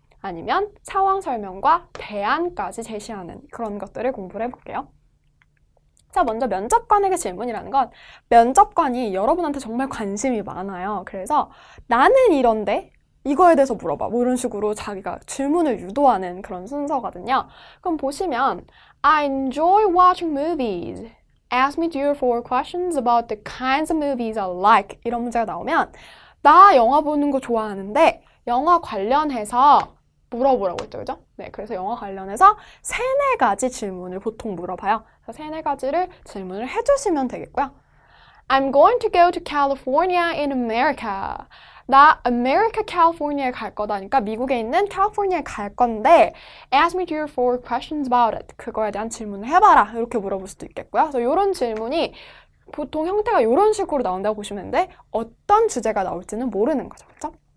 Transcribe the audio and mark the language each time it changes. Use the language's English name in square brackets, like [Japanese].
[Korean] 아니면 상황 설명과 대안까지 제시하는 그런 것들을 공부를 해볼게요. 자, 먼저 면접관에게 질문이라는 건 면접관이 여러분한테 정말 관심이 많아요. 그래서 나는 이런데 이거에 대해서 물어봐. 뭐 이런 식으로 자기가 질문을 유도하는 그런 순서거든요. 그럼 보시면 [English] I enjoy watching movies. Ask me 3 or 4 questions about the kinds of movies I like. [Korean] 이런 문제가 나오면 나 영화 보는 거 좋아하는데 영화 관련해서 물어보라고 했죠, 그죠? 네, 그래서 영화 관련해서 3, 4가지 질문을 보통 물어봐요. 그래서 3, 4가지를 질문을 해주시면 되겠고요. [English] I'm going to go to California in America. [Korean] 나 America, California에 갈 거다니까 미국에 있는 캘리포니아에 갈 건데 [English] Ask me 3 or 4 questions about it. [Korean] 그거에 대한 질문을 해봐라. 이렇게 물어볼 수도 있겠고요. 그래서 이런 질문이 보통 형태가 이런 식으로 나온다고 보시면 되는데 어떤 주제가 나올지는 모르는 거죠, 그렇죠?